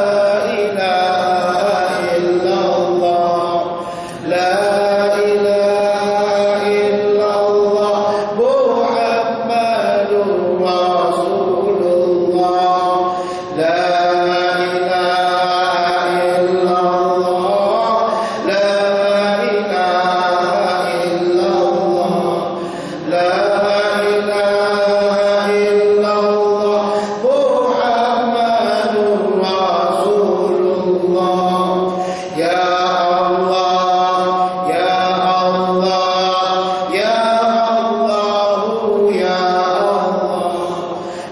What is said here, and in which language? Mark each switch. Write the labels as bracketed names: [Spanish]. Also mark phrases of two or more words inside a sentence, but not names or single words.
[Arabic] إله إلا الله، لا إله إلا الله، محمد رسول الله، لا إله إلا الله، لا إله إلا الله، لا إله إلا الله، محمد رسول الله. يا الله، يا الله، يا الله، يا الله,